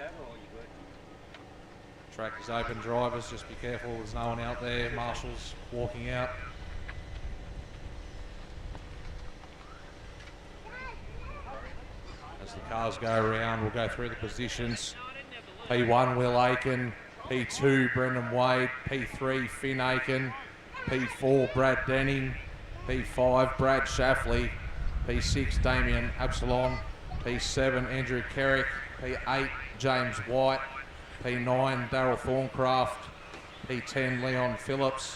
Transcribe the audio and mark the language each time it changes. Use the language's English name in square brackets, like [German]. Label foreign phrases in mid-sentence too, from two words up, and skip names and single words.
[English] Track is open, drivers, just be careful, there's no one out there. Marshall's walking out. As the cars go around, we'll go through the positions. P1, Will Aiken. P2, Brendan Wade. P3, Finn Aiken. P4, Brad Denning. P5, Brad Shaffley. P6, Damien Absalon. P7, Andrew Kerrick. P8, James White. P9, Daryl Thorncraft. P10, Leon Phillips.